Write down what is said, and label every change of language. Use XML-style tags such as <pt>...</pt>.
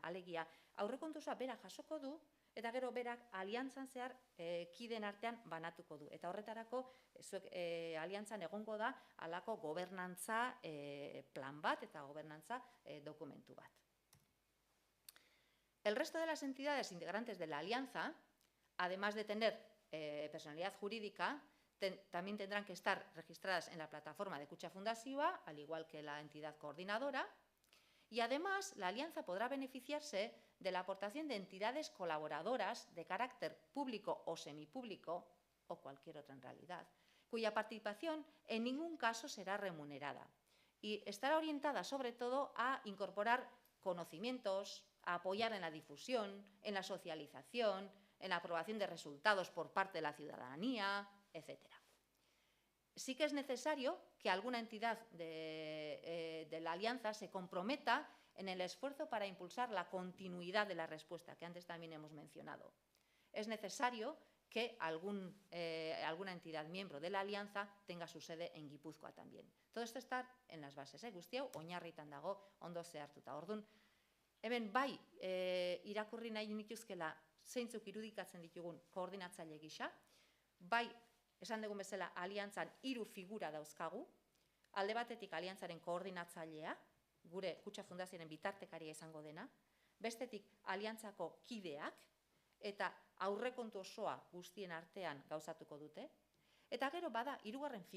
<eu>Alegia, aurrekontua bera jasoko du, eta gero berak aliantzan zehar kideen artean banatuko du. Eta horretarako, zuek aliantzan egongo da, halako gobernantza plan bat eta gobernantza dokumentu bat.</eu> <es>El resto de las entidades integrantes de la alianza, además de tener personalidad jurídica, también tendrán que estar registradas en la plataforma de Kutxa Fundazioa, al igual que la entidad coordinadora, y además la alianza podrá beneficiarse de la aportación de entidades colaboradoras de carácter público o semipúblico, o cualquier otra en realidad, cuya participación en ningún caso será remunerada y estará orientada sobre todo a incorporar conocimientos, a apoyar en la difusión, en la socialización, en la aprobación de resultados por parte de la ciudadanía, etc. Sí que es necesario que alguna entidad de la alianza se comprometa en el esfuerzo para impulsar la continuidad de la respuesta, que antes también hemos mencionado. Es necesario que alguna entidad miembro de la alianza tenga su sede en Guipúzcoa también. Todo esto está en las bases,</es> <eu>guzti hau oinarritan dago ondo zehartuta. Orduan, hemen bai irakurri nahi nituzkela zeintzuk irudikatzen ditugun koordinatzaile gisa, bai esan dugun bezala aliantzan 3 figura dauzkagu, alde batetik aliantzaren koordinatzailea, gure Kutxa Fundazioaren bitartekaria izango dena, bestetik aliantzako kideak, eta aurrekontu osoa guztien artean gauzatuko dute, eta gero bada 3.</eu>